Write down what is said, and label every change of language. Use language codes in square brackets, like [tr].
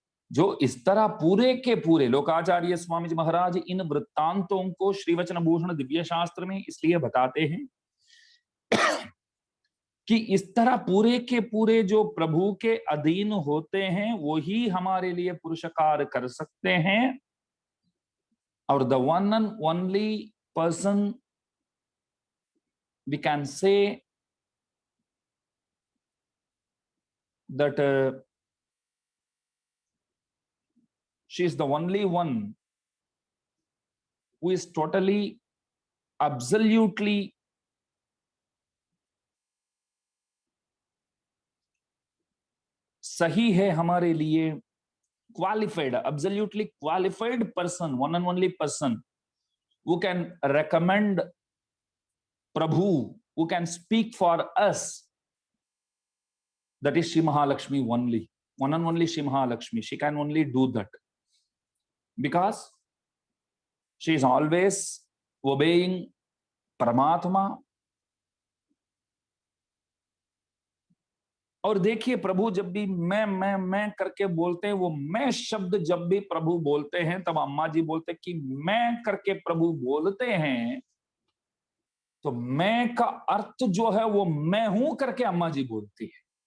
[hi] जो इस तरह पूरे के पूरे, लोकाचार्य स्वामी जी महाराज इन वृत्तांतों को श्रीवचन भूषण दिव्य शास्त्र में इसलिए बताते हैं कि इस तरह पूरे के पूरे जो प्रभु के अधीन होते हैं वो ही हमारे लिए पुरुषकार कर सकते हैं। और [en] the one and only person we can say that she is the only one who is totally, absolutely [hi] सही है हमारे लिए, [en] qualified, absolutely qualified person, one and only person who can recommend Prabhu, who can speak for us. That is Shri Mahalakshmi only, one and only Shri Mahalakshmi. She can only do that because she is always obeying Paramatma. [hi] और देखिए, प्रभु जब भी मैं करके बोलते हैं, वो मैं शब्द जब भी प्रभु बोलते हैं तब अम्मा जी बोलते कि मैं करके प्रभु बोलते हैं, तो मैं का अर्थ जो है वो मैं हूं करके अम्मा जी बोलती है।